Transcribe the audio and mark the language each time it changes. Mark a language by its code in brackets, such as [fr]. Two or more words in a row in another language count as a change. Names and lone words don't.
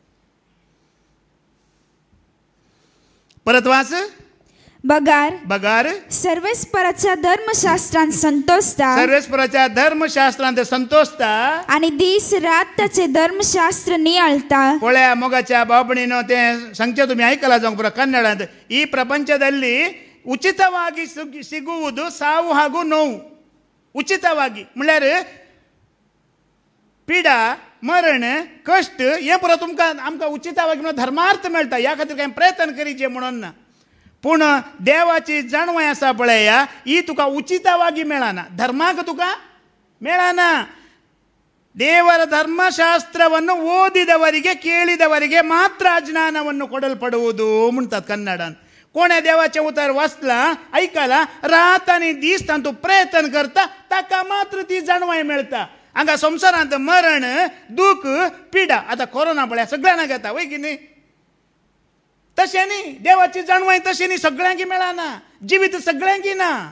[kok] परत वाच. बगार सर्वेस्पराच्या धर्मशास्त्रांत संतोषता, सर्वेस्पराच्या धर्मशास्त्रांत संतोषता आनी दीस रात ताचे धर्मशास्त्र नियाळता. पळया मोगाच्या बाबणीनो तें सांगचे तुमी आयकला जावंक पुरो ಕನ್ನಡಾಂತ. [kn] ಈ ಪ್ರಪಂಚದಲ್ಲಿ ಉಚಿತವಾಗಿ ಸಿಗುವುದು ಸಾವು ಹಾಗೂ ನೋವು. [kok] ಉಚಿತವಾಗಿ म्हळ्यार पिडा, मरण, कश्ट हे पुरो तुमकां आमकां उचितವಾಗಿ धर्मार्थ मेळटा. ह्या खातीर कांय प्रयत्न करीचे म्हणून ना. पूण देवाची जाणवाय आसा पळया, ही तुका उचितವಾಗಿ मेळना, धर्माक तुका मेळना. [kn] ದೇವರ ಧರ್ಮಶಾಸ್ತ್ರವನ್ನು ಓದಿದವರಿಗೆ, ಕೇಳಿದವರಿಗೆ ಮಾತ್ರ ಜ್ಞಾನವನ್ನು ಕೊಡಲ್ಪಡುವುದು [kok] म्हणतात कन्नडान. कोण्या देवाचे उतार वाचला, ऐकला, रात आनी दीस तांतू प्रयत्न करता, ताका मात्र ती जाणवाय मेळटा. हांगा संवसारांत मरण, दूख, पिडा, आतां कोरोना पळया सगळ्यांना घेता वय की न्ही. तशें न्ही, देवाची जाणवाय तशी न्ही, सगळ्यांक मेळना, जिवीत सगळ्यांक ना.